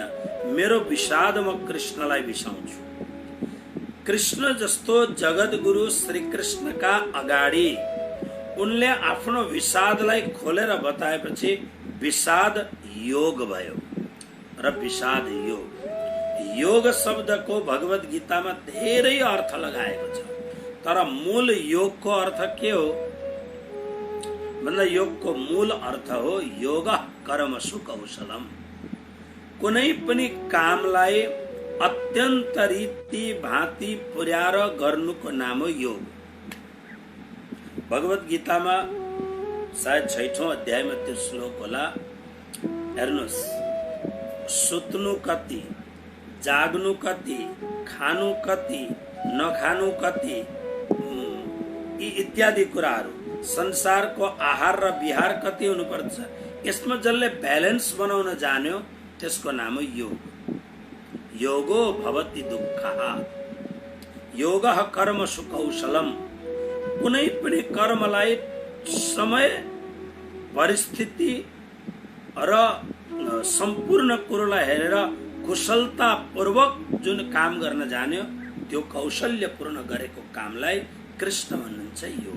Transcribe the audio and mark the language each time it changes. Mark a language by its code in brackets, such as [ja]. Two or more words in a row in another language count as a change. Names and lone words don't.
[ne] मेरो विषाद म कृष्णलाई बिसाउँछु। कृष्ण जस्तो जगत गुरु श्री कृष्णका अगाडि उनले आफ्नो विषादलाई खोलेर बताएपछि विषाद योग भयो र विषाद योग। योग शब्दको भगवत गीतामा धेरै अर्थ लगाएको छ, तर मूल योगको अर्थ के हो भन्दा योगको मूल अर्थ हो [sa] योग कर्मसु कौशलम। [ne] कुनै पनि कामलाई अत्यन्त रीति भाँति पुर्याएर गर्नुको नाम हो योग। भगवत गीतामा सायद 6औं अध्यायमा त्यो श्लोक होला। हेर्नुहोस्, सुत्नु कति, जाग्नु कति, खानु कति, नखानु कति, यी इत्यादि कुराहरू, संसारको आहार र विहार कति हुनुपर्छ, यसमा जसले ब्यालेन्स बनाउन जान्यो त्यसको नाम हो योग। [sa] योगो भवति दुःखः, योगः कर्मसु कौशलम। [ne] कुनै पनि कर्मलाई समय, परिस्थिति र सम्पूर्ण कुरोलाई हेरेर कुशलता पूर्वक जुन काम गर्न जान्यो त्यो कौशल्यपूर्ण गरेको कामलाई कृष्ण भन्नुहुन्छ योग।